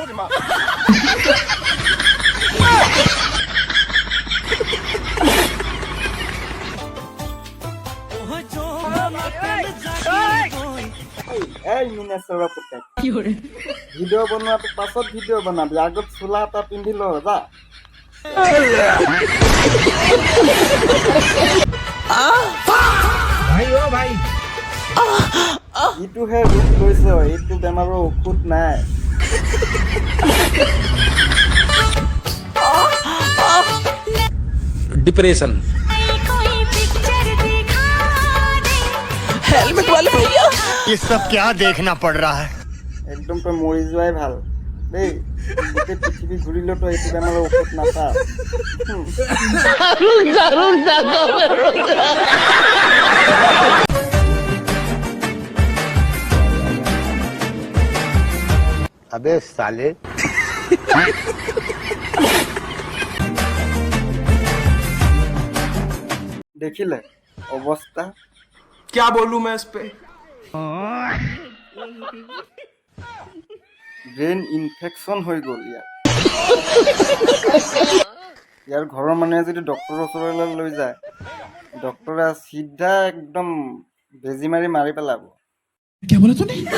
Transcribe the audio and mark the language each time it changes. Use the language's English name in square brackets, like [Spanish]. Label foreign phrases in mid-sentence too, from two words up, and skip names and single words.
[Assamese] এই মিনেশ্বৰৰ পুতেক, ভিডিঅ' বনোৱাটো পাছত ভিডিঅ' বনাবি, আগত চোলা এটা পিন্ধি ল যা। ইটোহে ৰূপ লৈছ, এইটো বেমাৰৰ ঔষধ নাই। [English] depression helmet [Hindi] वाले भैया ये सब क्या देखना पड़ रहा है। [Assamese] একদম তই মৰি যোৱাই ভাল দেই, গোটেই পৃথিৱী ঘূৰিলেও তই এইটো বেমাৰৰ ঔষধ নাপা। [Hindi] अबे साले [Assamese] দেখিলে অৱস্থা? [Hindi] क्या बोलूं मैं इस पे [English] brain infection [Assamese] হৈ গ'ল ইয়াৰ। ইয়াৰ ঘৰৰ মানুহে যদি ডক্তৰৰ ওচৰলৈ লৈ যায়, ডক্তৰে চিধা একদম বেজি মাৰি পেলাব। [Hindi] क्या बोला तूने?